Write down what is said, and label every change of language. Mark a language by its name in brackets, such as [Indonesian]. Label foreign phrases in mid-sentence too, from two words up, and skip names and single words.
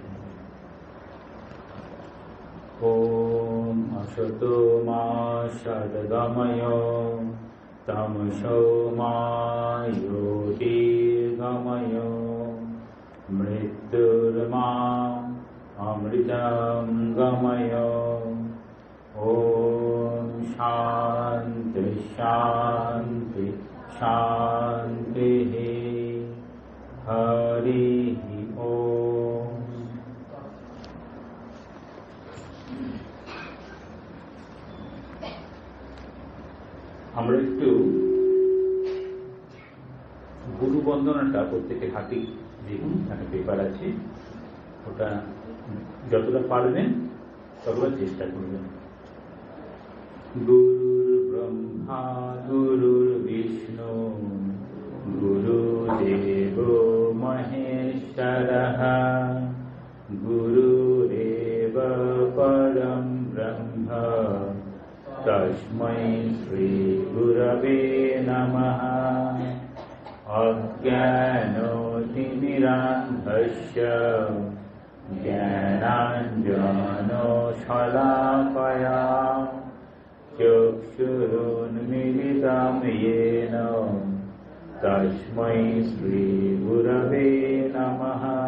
[Sanskrit] ॐ असतो मा सद्गमय तमसो मा ज्योतिर्गमय मृत्युर्मा अमृतं गमय। ॐ शान्ति शान्ति शान्तिः। हरिः ओम्। [Bangla] আমরা একটু গুরু বন্দনাটা প্রত্যেকের হাতে দেখুন, এখানে পেপার আছে, ওটা যতটা পারবেন ততটা চেষ্টা করবেন। [Sanskrit] গুরুর ব্রহ্মা গুরুর বিষ্ণু গুরুদেব মহেশ্বরঃ গুরুরেব পরম ব্রহ্ম তস্मै শ্রী গুরবে নমঃ। অজ্ঞানতিমিরান্ধস্য জ্ঞানাঞ্জনশলাকয়া চক্ষুरुन्मीलितं येन तस्मै श्री गुरवे नमः।